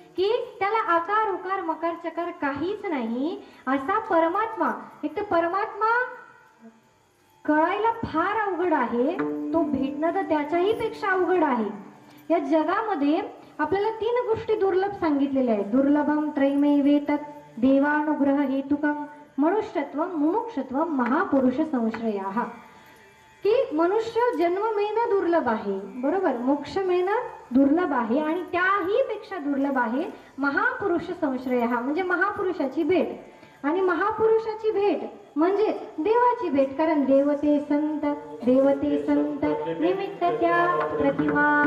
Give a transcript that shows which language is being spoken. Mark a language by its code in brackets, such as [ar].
[mr] की त्याला आकार उकार मकार चकार काहीच नाही असा परमात्मा. एक तर परमात्मा कळायला फार अवघड आहे, तो भेटणं तर त्याच्याही पेक्षा अवघड आहे. या जगामध्ये आपल्याला 3 गोष्टी दुर्लभ सांगितलेल्या आहेत. [sa] दुर्लभम त्रैमेवेतत् देवानुग्रह हेतुकम मनुष्यत्व मुमुक्षत्व महापुरुष संश्रयाः. [mr] की मनुष्य जन्म मिळणं दुर्लभ आहे, बरोबर, मोक्ष मिळणं दुर्लभ आहे, आणि त्याही पेक्षा दुर्लभ आहे महापुरुष संश्रयाः, म्हणजे महापुरुषाची भेट. आणि महापुरुषाची भेट म्हणजे देवाची भेट, कारण देवते संत निमित्त त्या प्रतिमा.